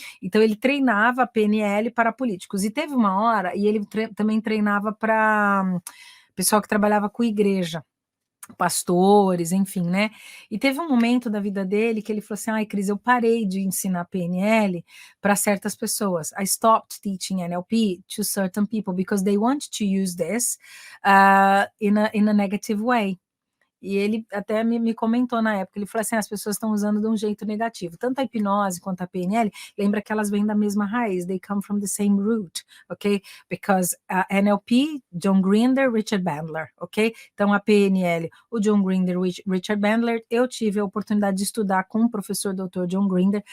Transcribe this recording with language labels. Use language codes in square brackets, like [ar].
[pt] Então ele treinava a PNL para políticos, e teve uma hora, e ele também treinava para pessoal que trabalhava com igreja, pastores, enfim, né? E teve um momento da vida dele que ele falou assim: ai, Cris, eu parei de ensinar PNL para certas pessoas. [en] I stopped teaching NLP to certain people because they want to use this in a negative way. [pt] E ele até me comentou na época, ele falou assim: as pessoas estão usando de um jeito negativo. Tanto a hipnose quanto a PNL, lembra que elas vêm da mesma raiz, [en] they come from the same root, [pt] ok? [en] Because NLP, John Grinder, Richard Bandler, ok? [pt] Então a PNL, o John Grinder, Richard Bandler, eu tive a oportunidade de estudar com o professor Dr. John Grinder.